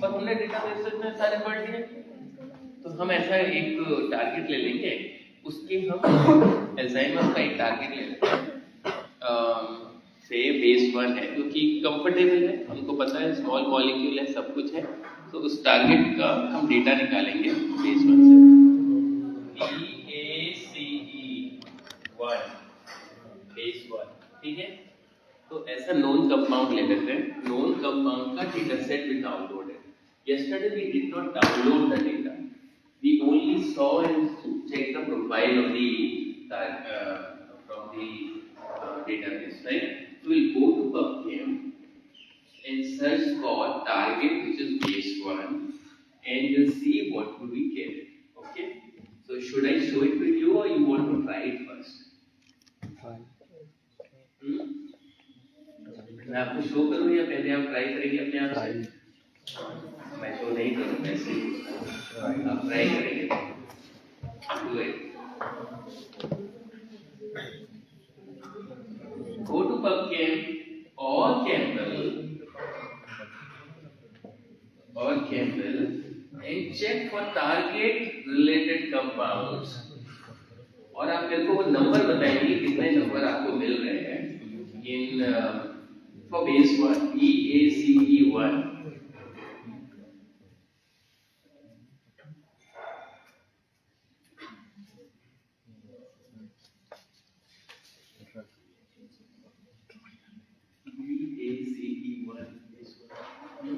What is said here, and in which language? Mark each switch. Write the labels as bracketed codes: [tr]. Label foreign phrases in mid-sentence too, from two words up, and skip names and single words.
[hi] और हमने [en] data base [hi] में सारे पढ़ लिए, तो हम ऐसा एक टारगेट ले लेंगे, उसके हम एल्जाइमर का एक टारगेट ले लेते हैं, से बेस 1 है क्योंकि कंफर्टेबल है, हमको पता है [en] small molecule [hi] है, सब कुछ है, तो उस टारगेट का हम डेटा निकालेंगे बेस 1 से। BACE1 बेस 1, ठीक है? तो ऐसा [en] known compound [hi] ले लेते हैं, [en] known compound [hi] का [en] data set [hi] भी डाउनलोड है। [en] Yesterday we did not download the data, we only saw and checked the profile of the from the database, right? So we'll go to PubChem and search for target which is base 1 and we'll see what would we get. Okay, so should I show it with you or you want to try it first? [hi] मैं आपको शो करूं या पहले आप ट्राई करेंगे अपने आप से? मैं शो नहीं करूंगा, ऐसे आप ट्राई करेंगे। [en] Do it. Go to PubChem or Campbell and check for target related compounds. [hi] और आप मेरे को वो नंबर बताएंगे कितने नंबर आपको मिल रहे हैं इन for base 1, BACE1. [en] BACE1 base 1.